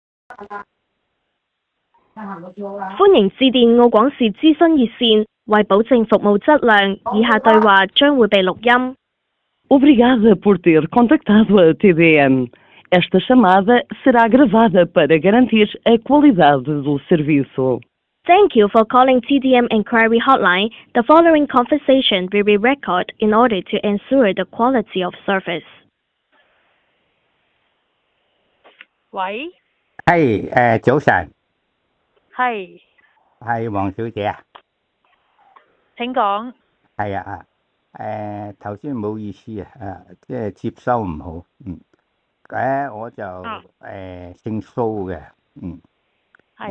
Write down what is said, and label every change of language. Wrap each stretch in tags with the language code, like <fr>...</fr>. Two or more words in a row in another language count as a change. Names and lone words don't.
<yue>歡迎致電澳廣視諮詢熱線，為保證服務質量，以下對話將會被錄音。</yue> <pt>Obrigada por ter contactado a TDM. Esta chamada será gravada para garantir a qualidade do serviço.</pt> <en>Thank you for calling TDM Inquiry Hotline. The following conversation will be recorded in order to ensure the quality of service.</en> <yue>喂，早晨，係，係黃小姐啊，請講。係啊，頭先唔好意思啊，即係接收唔好，我就姓蘇嘅，我</yue>